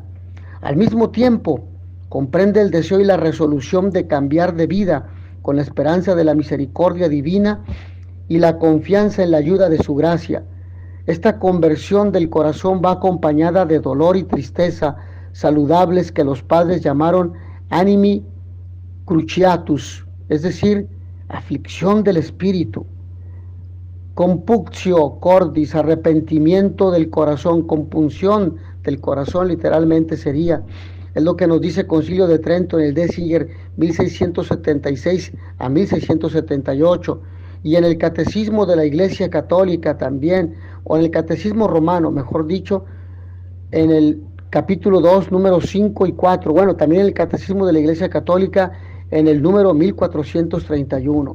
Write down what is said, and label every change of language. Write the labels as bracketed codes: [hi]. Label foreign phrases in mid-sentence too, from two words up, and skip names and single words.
[es] Al mismo tiempo, comprende el deseo y la resolución de cambiar de vida con la esperanza de la misericordia divina y la confianza en la ayuda de su gracia. Esta conversión del corazón va acompañada de dolor y tristeza saludables que los padres llamaron [la] animi cruciatus, [es] es decir, aflicción del espíritu. [la] Compunctio cordis, [es] arrepentimiento del corazón, compunción del corazón literalmente sería. Es lo que nos dice Concilio de Trento en el Déciger 1676 a 1678, y en el Catecismo de la Iglesia Católica también, o en el Catecismo Romano, mejor dicho, en el capítulo 2, números 5 y 4, bueno, también en el Catecismo de la Iglesia Católica en el número 1431.